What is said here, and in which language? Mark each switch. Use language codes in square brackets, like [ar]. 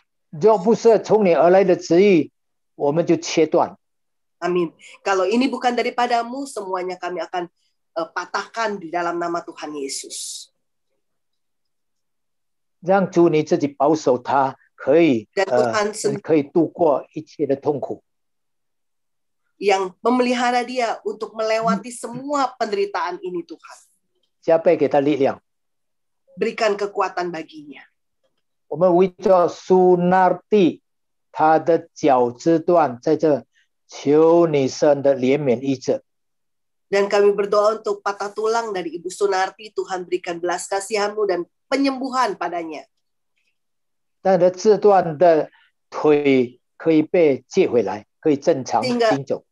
[zh] 若不是从你而来的旨意，我们就切断。 [id] Amin. Kalau ini bukan daripada-Mu, semuanya kami akan patahkan di dalam nama Tuhan Yesus. [zh] 让主你自己保守他，可以 [id] Dan Tuhan sendiri [zh] 可以度过一切的痛苦。 [id] yang memelihara dia untuk melewati semua penderitaan ini, Tuhan. [zh] 加倍给他力量。 [id] Berikan kekuatan baginya. [zh] 我们为着苏纳蒂他的脚肢断在这，求你神的怜悯医治。 [id] Dan kami berdoa untuk patah tulang dari Ibu Sunarti, Tuhan berikan belas kasihan-Mu dan penyembuhan padanya. [zh] 他的肢断的腿可以被接回来，可以正常行走。